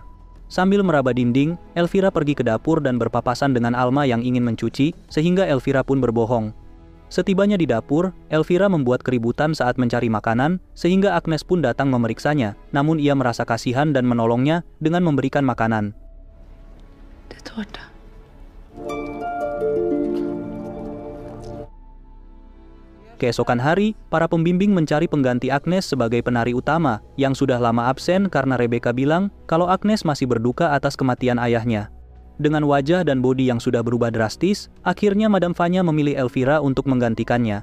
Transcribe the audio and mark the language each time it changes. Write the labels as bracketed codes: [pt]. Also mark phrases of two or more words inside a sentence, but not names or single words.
[id] Sambil meraba dinding, Elvira pergi ke dapur dan berpapasan dengan Alma yang ingin mencuci, sehingga Elvira pun berbohong. Setibanya di dapur, Elvira membuat keributan saat mencari makanan, sehingga Agnes pun datang memeriksanya, namun ia merasa kasihan dan menolongnya dengan memberikan makanan. [sv] Det är tårta. [id] Keesokan hari, para pembimbing mencari pengganti Agnes sebagai penari utama, yang sudah lama absen karena Rebecca bilang kalau Agnes masih berduka atas kematian ayahnya. Dengan wajah dan bodi yang sudah berubah drastis, akhirnya Madame Vanya memilih Elvira untuk menggantikannya.